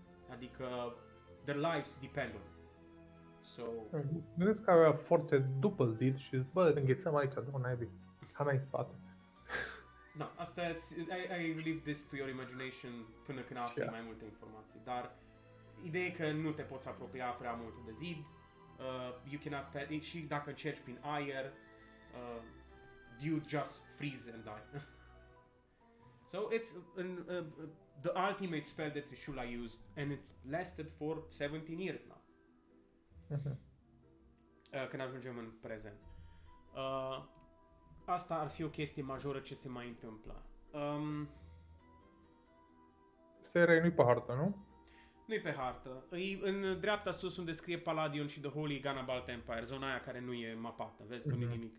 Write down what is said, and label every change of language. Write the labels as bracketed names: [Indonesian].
[Romanian] Adică [English] their lives depend on it. So, [Romanian] Gândesc că avea forțe după zid și bă, înghețăm aici, două naibii. Hai mai în spate. da, asta [English] I leave this to your imagination [Romanian] până când afli mai multe informații, dar ideea e că nu te poți apropia prea mult de zid. [English] You cannot [Romanian] și dacă încerci prin aer, [English] you just freeze and die. So it's the ultimate spell that Trishula used, and it's lasted for 17 years now. [Romanian] Când ajungem în prezent. Asta ar fi o chestie majoră ce se mai întâmplă. Seria nu-i pe hartă, nu? Nu-i pe hartă. E în dreapta sus unde scrie Palladion și The Holy Ganabalt Empire, zona aia care nu e mapată, vezi că nu e nimic.